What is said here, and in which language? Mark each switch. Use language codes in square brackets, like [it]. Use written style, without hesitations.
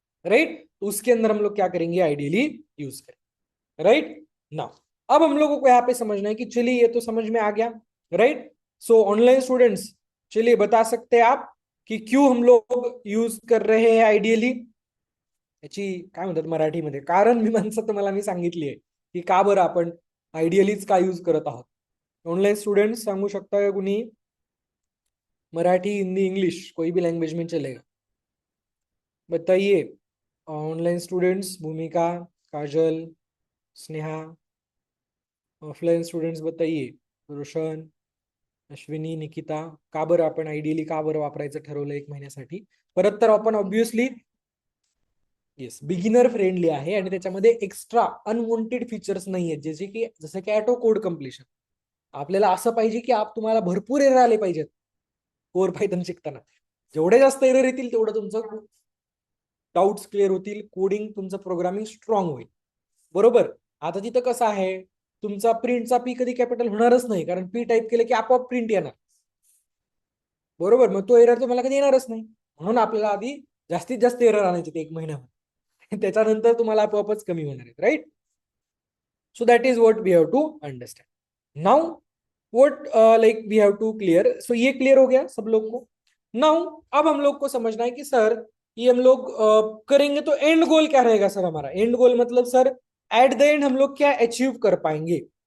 [hi] Right, तो उसके अंदर हम लोग क्या करेंगे, आइडियली यूज करें. राइट ना. अब हम लोगों को यहाँ पे समझना है कि चलिए ये तो समझ में आ गया. राइट, सो ऑनलाइन स्टूडेंट्स, चलिए बता सकते हैं आप की क्यों हम लोग यूज कर रहे हैं आयडियली. [mr] याची काय म्हणतात मराठीमध्ये कारण मीमांसा तुम्हाला मी सांगितली आहे की का बरं आपण आयडियलीच का यूज करत आहोत. ऑनलाईन स्टुडंट सांगू शकता का कुणी. [hi] मराठी, हिंदी, इंग्लिश, कोई भी लैंग्वेज में चलेगा। बताइए ऑनलाइन स्टूडेंट्स, भूमिका, काजल, स्नेहा। ऑफलाईन स्टुडंट्स बताइए, रोशन, अश्विनी, निकिता. [mr] का बरं आपण आयडियली का बरं वापरायचं ठरवलं 1 महिन्यासाठी? परत तर आपण ऑब्विसली येस बिगिनर फ्रेंडली आहे आणि त्याच्यामध्ये एक्स्ट्रा अनवॉन्टेड फीचर्स नाही आहेत, जसे की ऑटो कोड कम्प्लिशन. आपल्याला असं पाहिजे की तुम्हाला भरपूर एरर आले पाहिजेत कोर पायथन शिकताना. जेवढे जास्त एरर येतील तेवढं तुमचं डाउट्स क्लिअर होतील, कोडिंग तुमचं प्रोग्रामिंग स्ट्रॉंग होईल. बरोबर. आता तिथं कसं आहे, तुमचा प्रिंटचा पी कधी कॅपिटल होणारच नाही, कारण पी टाईप केलं की आपोआप प्रिंट येणार. बरोबर, मग तो एरर तुम्हाला कधी येणारच नाही. म्हणून आपल्याला आधी जास्तीत जास्त एरर आणायचे ते 1 महिन्यामध्ये. त्याच्यानंतर तुम्हाला आपोआपच कमी होणार आहेत, right. [en] So that is what we have to understand now. What like we have to clear. [hi] सो ये क्लियर हो गया सब लोग को. नाउ अब हम लोग को समझना है कि सर ये हम लोग करेंगे तो एंड गोल क्या रहेगा सर हमारा. एंड गोल मतलब सर एट द एंड हम लोग क्या अचीव कर पाएंगे.